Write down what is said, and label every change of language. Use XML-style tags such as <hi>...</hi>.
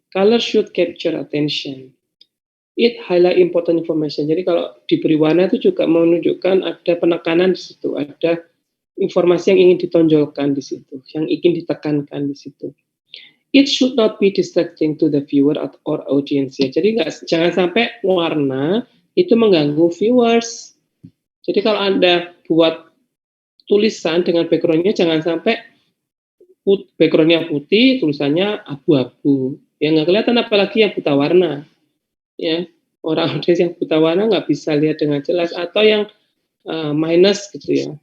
<en>Color should capture attention. It highlight important information.</en> <id>Jadi kalau diberi warna itu juga menunjukkan ada penekanan di situ, ada informasi yang ingin ditonjolkan di situ, yang ingin ditekankan di situ.</id> <en>It should not be distracting to the viewer or audience.</en> <id>Ya. Jadi jangan sampai warna itu mengganggu viewers. Jadi kalau Anda buat tulisan dengan background-nya jangan sampai background-nya putih, tulisannya abu-abu. Ya nggak kelihatan, apalagi yang buta warna. Ya, orang yang buta warna nggak bisa lihat dengan jelas, atau yang minus gitu ya.</id>